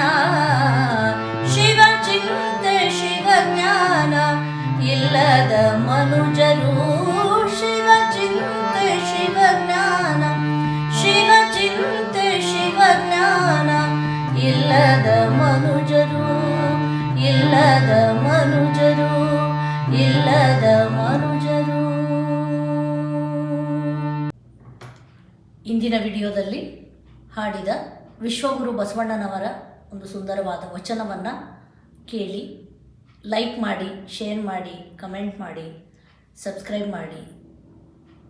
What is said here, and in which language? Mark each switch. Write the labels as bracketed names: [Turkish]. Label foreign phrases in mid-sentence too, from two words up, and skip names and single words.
[Kannada] ಶಿವ ಚಿಂತೆ ಶಿವ ಜ್ಞಾನ ಇಲ್ಲದ ಮನುಜರು, ಶಿವ ಚಿಂತೆ ಶಿವ ಜ್ಞಾನ, ಶಿವ ಚಿಂತೆ ಶಿವ ಜ್ಞಾನ ಇಲ್ಲದ ಮನುಜರು, ಇಲ್ಲದ ಮನುಜರು, ಇಲ್ಲದ ಮನುಜರು. ಇಂದಿನ ವಿಡಿಯೋದಲ್ಲಿ ಹಾಡಿದ ವಿಶ್ವಗುರು ಬಸವಣ್ಣನವರ ಒಂದು ಸುಂದರವಾದ ವಚನವನ್ನು ಕೇಳಿ ಲೈಕ್ ಮಾಡಿ, ಶೇರ್ ಮಾಡಿ, ಕಮೆಂಟ್ ಮಾಡಿ, ಸಬ್ಸ್ಕ್ರೈಬ್ ಮಾಡಿ.